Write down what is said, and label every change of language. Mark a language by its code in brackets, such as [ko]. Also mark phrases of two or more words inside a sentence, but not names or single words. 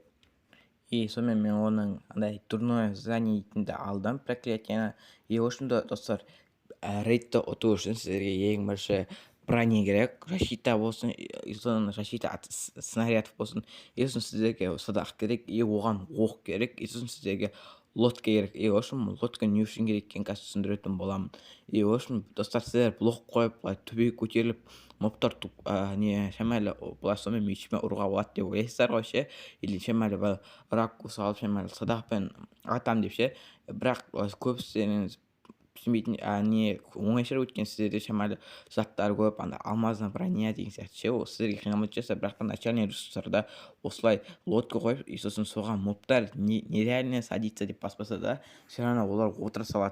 [kk] Сонымен мен оның андай [ru] дурное задание [kk] дейтінді алдым, проклятияны. [ru] В общем, [kk] достар, рейдті ұту үшін сіздерге ең бірінші броня керек, защита болсын, сосын [ru] защита от снарядов [kk] болсын. Сосын сіздерге садақ керек, оған оқ керек, сосын сіздерге лодка керек. [ru] В общем, [kk] лодка не үшін керек екенін қазір түсіндіретін боламын. [ru] В общем, [kk] достар, сіздер блок қойып, төбеге көтеріліп, моптар шамалы былай сонымен мечпен ұруға болады деп ойлайсыздар ғой ше, или шамалы ракурс алып шамалы садақпен атам деп ше. Бірақ көбістеріңіз түсінбейтін оңайшырақ, өткен сіздерде шамалы заттар көп, анда [ru] алмазный броня [kk] деген сияқты ше, сіздерге қиналмайды жасап, бірақ та начальный ресурстарда осылай лодка қойып, сосын соған мобтар [ru] нереально садиться [kk] деп баспаса да, [ru] все равно [kk] олар отыра салады.